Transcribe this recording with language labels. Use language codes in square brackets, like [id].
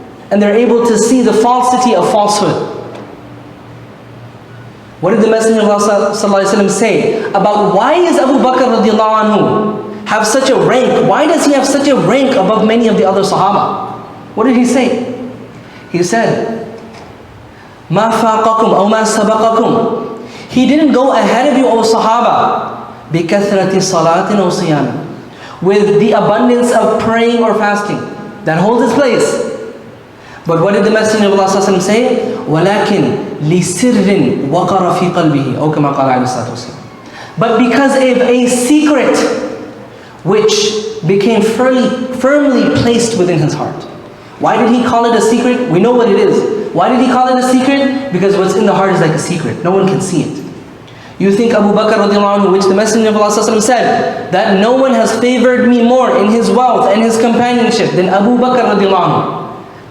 [en] And they're able to see the falsity of falsehood. What did the Messenger of Allah ﷺ say about why is Abu Bakr radiallahu anhu have such a rank? Why does he have such a rank above many of the other Sahaba? What did he say? He said, [ar] مَا فَاقَكُمْ أَوْ مَا سَبَقَكُمْ. [en] He didn't go ahead of you, O Sahaba, [ar] بِكَثْرَةِ صَلَاةٍ أَوْ صِيَامٍ, [en] with the abundance of praying or fasting. That holds its place. But what did the Messenger of Allah ﷺ say? [ar] وَلَكِنْ لِسِرٍ وَقَرَ فِي قَلْبِهِ أو كما قال عليه الصلاة والسلام. [en] But because of a secret which became firmly placed within his heart. Why did he call it a secret? We know what it is. Why did he call it a secret? Because what's in the heart is like a secret. No one can see it. You think Abu Bakr radiallahu anhu, which the Messenger of Allah ﷺ said, that no one has favored me more in his wealth and his companionship than Abu Bakr radiallahu anhu.